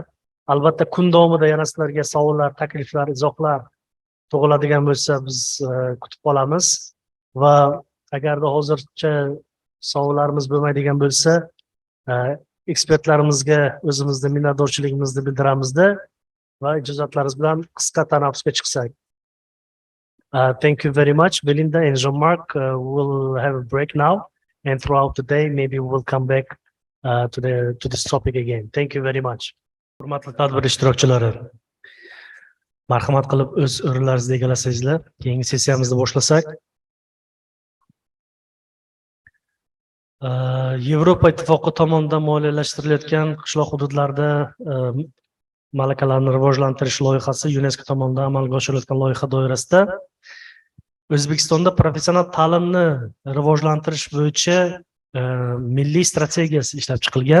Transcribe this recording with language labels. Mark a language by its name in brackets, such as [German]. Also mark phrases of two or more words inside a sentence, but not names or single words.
[Uzbek] Albatta kun davomida yana sizlarga savollar, takliflar, izohlar tug'iladigan bo'lsa, biz kutib qolamiz. Va agarda hozircha savollarimiz bo'lmaydigan bo'lsa, ekspertlarimizga o'zimizni minnatdorchiligimizni bildiramizda va ijozatlaringiz bilan qisqa tanaffusga chiqsak. [English] Thank you very much, Belinda and Jean-Marc. We'll have a break now, and throughout the day, maybe we'll come back to this topic again. Thank you very much. [Uzbek] Hurmatli tadbir ishtirokchilari, marhamat qilib o'z o'rinlaringizni egallasangizlar. Keyingi sessiyamizni boshlasak. Yevropa Ittifoqi tomonidan moliyalashtirilayotgan qishloq hududlarda malakalarni rivojlantirish loyihasi YuNESKO tomonidan amalga oshirilayotgan loyiha doirasida O'zbekistonda professional ta'limni rivojlantirish bo'yicha milliy strategiyasi ishlab chiqilgan.